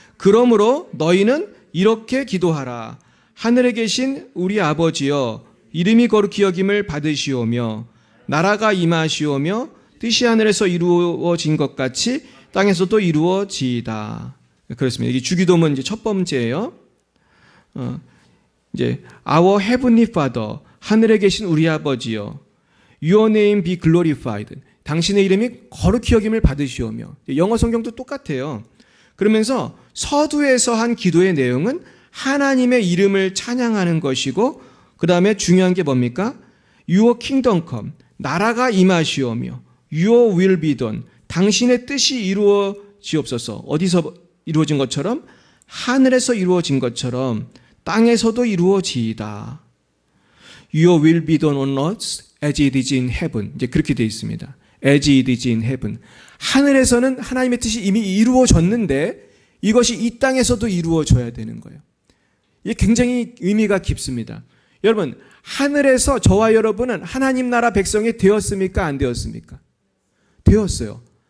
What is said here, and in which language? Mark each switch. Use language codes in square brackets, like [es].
[ko] 그러므로 너희는 이렇게 기도하라. 하늘에 계신 우리 아버지여, 이름이 거룩히 여김을 받으시오며 나라가 임하시오며 뜻이 하늘에서 이루어진 것 같이 땅에서도 이루어지이다. 그렇습니다. 이게 주기도문 이제 첫 번째예요. [en] 이제 Our Heavenly Father, [ko] 하늘에 계신 우리 아버지여, [en] Your name be glorified. [ko] 당신의 이름이 거룩히 여김을 받으시오며. 영어 성경도 똑같아요. 그러면서 서두에서 한 기도의 내용은 하나님의 이름을 찬양하는 것이고, 그 다음에 중요한 게 뭡니까? [en] Your kingdom come, [ko] 나라가 임하시오며 [en] Your will be done, [ko] 당신의 뜻이 이루어지옵소서. 어디서 이루어진 것처럼? 하늘에서 이루어진 것처럼 땅에서도 이루어지이다. [en] Your will be done on earth as it is in heaven. [ko] 이제 그렇게 되어 있습니다. [en] As it is in heaven. [ko] 하늘에서는 하나님의 뜻이 이미 이루어졌는데 이것이 이 땅에서도 이루어져야 되는 거예요. 이게 굉장히 의미가 깊습니다. 여러분, 하늘에서 저와 여러분은 하나님 나라 백성이 되었습니까? 안 되었습니까? 되었어요.